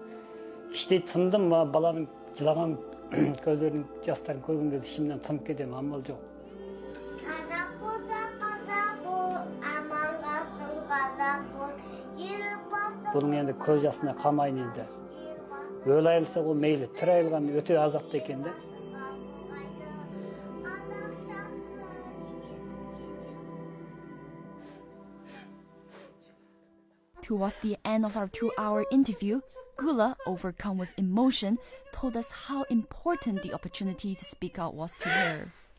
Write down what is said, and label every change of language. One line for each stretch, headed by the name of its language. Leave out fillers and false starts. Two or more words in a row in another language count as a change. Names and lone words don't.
Kazakh: Іштей тындым ба баланың жылаған көздерінің жастарын көрген кезде ішімнен тынып кетемін, амал жоқ. Бұның енді көз жасына қалмайын енді. Өлі айырылса ол мейлі, тірі айырылған өте азапты екен де.
English: Towards the end of our 2-hour interview, Gula, overcome with emotion, told us how important the opportunity to speak out was to her.